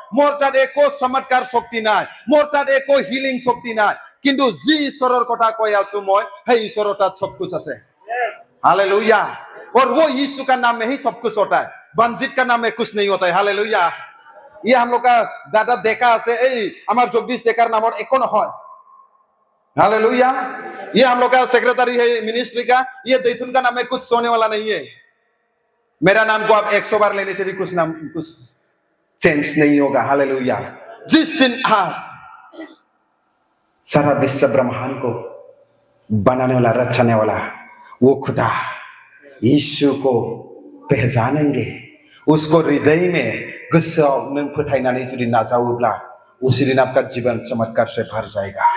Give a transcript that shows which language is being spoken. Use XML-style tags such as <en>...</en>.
<as>মোৰ তাত একো চমৎকাৰ শক্তি নাই, মোৰ তাত একো হিলিং শক্তি নাই, কিন্তু যি ঈশ্বৰৰ কথা কৈ আছো মই, সেই ঈশ্বৰৰ তাত</as> <hi>सब कुछ</hi> <as>আছে। हालेलुया।</as> <hi>और वो यीशु का नाम में ही सब कुछ होता है, बंजित का नाम में कुछ नहीं होता है। हालेलुया। ये हम लोग का दादा देखा</hi> <as>আছে, এই আমার জগদীশ দেখার নামৰ একো নহয়। हालेलुया।</as> <hi>ये हम लोग का सेक्रेटरी है मिनिस्ट्री का, ये दैथुन का नाम में कुछ सोने वाला नहीं है। मेरा नाम को आप 100 बार लेने से भी कुछ चेंज नहीं होगा। हालेलुया। जिस दिन आप सारा विश्व ब्रह्मांड को बनाने वाला, रचने वाला वो खुदा यीशु को पहचानेंगे, उसको हृदय में</hi> <brx>गोसोआव नों फोथायनानै जुदि नाजावोब्ला,</brx> <hi>उसी दिन आपका जीवन चमत्कार से भर जाएगा।</hi>